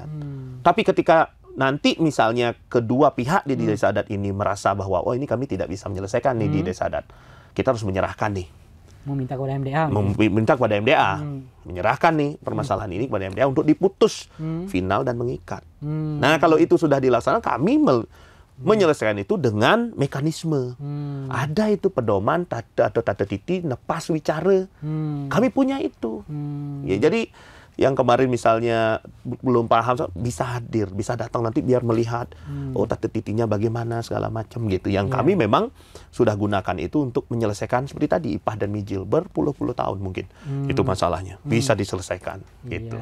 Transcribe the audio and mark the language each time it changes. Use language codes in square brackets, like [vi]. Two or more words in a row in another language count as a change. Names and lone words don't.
[id] Tapi ketika nanti misalnya kedua pihak di desa adat ini merasa bahwa ini kami tidak bisa menyelesaikan nih di desa adat, kita harus menyerahkan nih. Meminta kepada MDA. Meminta kepada MDA. Menyerahkan nih permasalahan ini kepada MDA untuk diputus final dan mengikat. Nah, kalau itu sudah dilaksanakan, kami menyelesaikan itu dengan mekanisme. Ada itu pedoman atau tata titi nepas wicara. Kami punya itu. Ya, jadi yang kemarin misalnya belum paham bisa hadir, bisa datang nanti biar melihat tata titinya bagaimana segala macam gitu. Yang kami memang sudah gunakan itu untuk menyelesaikan seperti tadi Ipah dan Mijil berpuluh-puluh tahun mungkin itu masalahnya bisa diselesaikan gitu.